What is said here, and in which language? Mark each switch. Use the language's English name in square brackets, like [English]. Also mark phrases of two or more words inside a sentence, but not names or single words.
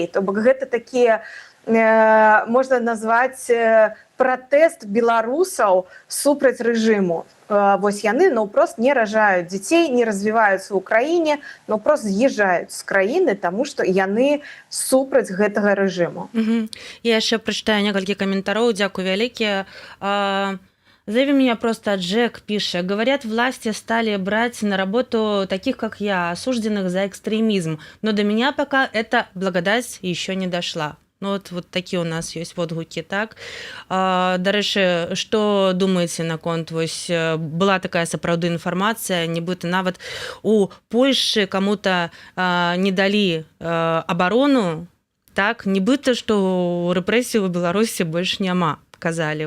[Belarusian] То бок гэта такія, можна назваць, пратэст беларусаў супраць рэжыму. Вось яны прост не ражаюць дзяцей, не развіваюцца ў краіне, прост з'язджаюць з краіны, таму што яны супраць гэтага рэжыму. Я яшчэ прачытаю некалькі каментароў, дзякую вялікія. [Russian] Зови меня просто Джек пишет. Говорят, власти стали брать на работу таких, как я, осужденных за экстремизм. Но до меня пока эта благодать еще не дошла. Вот такие у нас есть водгуки, так? [Belarusian] Дарэчы, што думаеце наконт? Вось была такая сапраўды інфармацыя, нібыта нават у Польшчы каму-то не далі абарону, так? Нібыта, што рэпрэсій у Беларусі больш няма, казалі.